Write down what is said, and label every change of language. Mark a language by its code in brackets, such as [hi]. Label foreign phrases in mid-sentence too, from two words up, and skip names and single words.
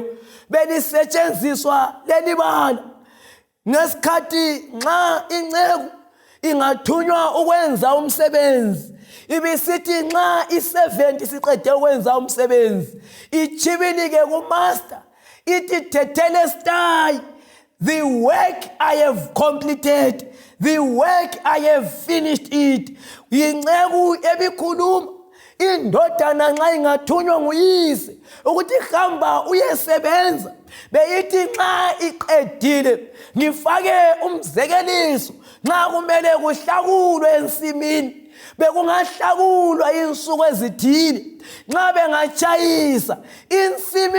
[nd] Belisetshenziswa leli bala ngesikhathi nxa inceku ingathunywa ukwenza umsebenzi ibisithi nxa i70 siqede ukwenza umsebenzi ichibilike kumaster ithi tetelestai, [en] the work I have completed, the work I have finished it. [nd] Yinceku ebikhuluma indodana nxa ingathunywa nguyise ukuthi hamba uyesebenza beyithi nxa iqedile ngifake umzekeliso nxa kumele kuhlakulwe ensimini bekungahlakulwa insuku ezithile nxa bengatshayisa insimi